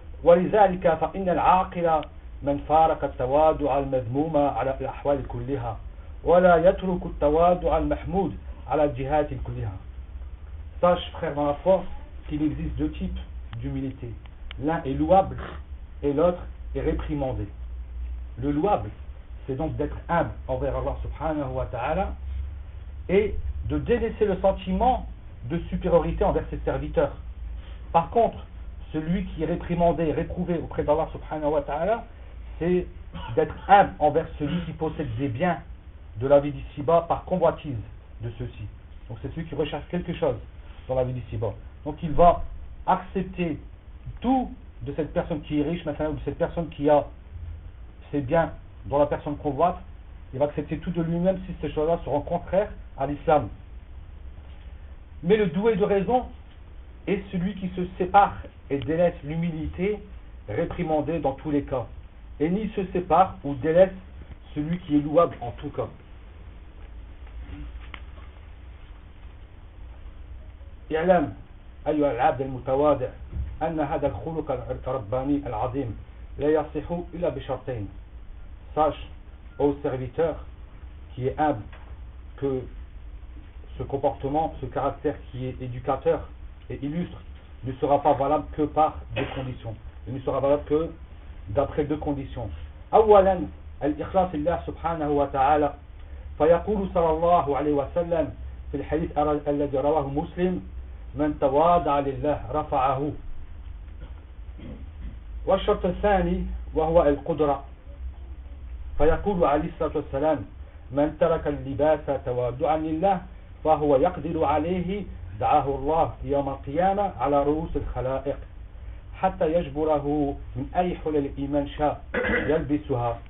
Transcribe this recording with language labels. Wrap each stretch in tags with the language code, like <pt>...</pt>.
<ar>ولذلك فإن العاقل من فارق التواضع المذموم على الأحوال كلها، ولا يترك التواضع المحمود على الجهات كلها.</ar> <fr>Sache, frère dans la foi, qu'il existe deux types d'humilité. L'un est louable et l'autre est réprimandé. Le louable, c'est donc d'être humble envers Allah subhanahu wa ta'ala et de délaisser le sentiment de supériorité envers ses serviteurs. Par contre, celui qui est réprimandé et réprouvé auprès d'Allah subhanahu wa ta'ala, c'est d'être humble envers celui qui possède des biens de la vie d'ici-bas par convoitise de ceux-ci. Donc c'est celui qui recherche quelque chose dans la vie d'ici-bas. Donc il va accepter tout de cette personne qui est riche maintenant, ou de cette personne qui a ses biens dont la personne convoite, il va accepter tout de lui-même si ces choses-là seront contraires à l'islam. Mais le doué de raison est celui qui se sépare et délaisse l'humilité réprimandée dans tous les cas, et ni se sépare ou délaisse celui qui est louable en tout cas.</fr> <ar>اعلم ايها العبد المتواضع ان هذا الخلق الرباني العظيم لا يصح الا بشرطين.</ar> <fr>Sache au serviteur qui est humble que ce comportement, ce caractère qui est éducateur et illustre ne sera pas valable que par deux conditions. Il ne sera valable que d'après deux conditions.</fr> <ar>اولا الاخلاص لله سبحانه وتعالى فيقول صلى الله عليه وسلم في الحديث الذي رواه مسلم من تواضع لله رفعه. والشرط الثاني وهو القدرة، فيقول عليه الصلاة والسلام من ترك اللباس تواضعا لله فهو يقدر عليه، دعاه الله يوم القيامة على رؤوس الخلائق حتى يجبره من أي حلل الإيمان شاء يلبسها.</ar>